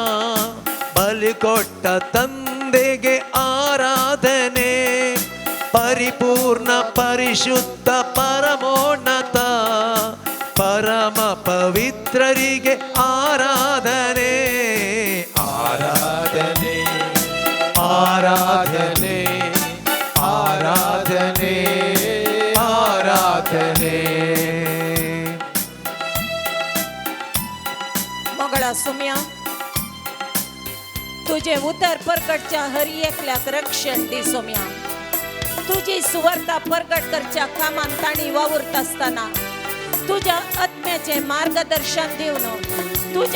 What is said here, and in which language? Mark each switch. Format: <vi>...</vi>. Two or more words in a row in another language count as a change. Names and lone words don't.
<kn>ಬಲಿ ಕೊಟ್ಟ ತಂದೆಗೆ ಆರಾಧನೆ ಪರಿಪೂರ್ಣ ಪರಿಶುದ್ಧ ಪರಮೋನ್ನತ ಪರಮ ಪವಿತ್ರರಿಗೆ ಆರಾಧನೆ ಆರಾಧನೆ ಆರಾಧನೆ ಆರಾಧನೆ ಆರಾಧನೆ.</kn> <kok>मगळा सुम्या तुझे उतर परगटच्या हर एकल्याक रक्षण दी सोम्या. तुझी सुवार्ता परगट करच्या कामान ताणी वावरत असताना तुझ्या आत्म्याचे मार्गदर्शन दिवन तुझ्या</kok>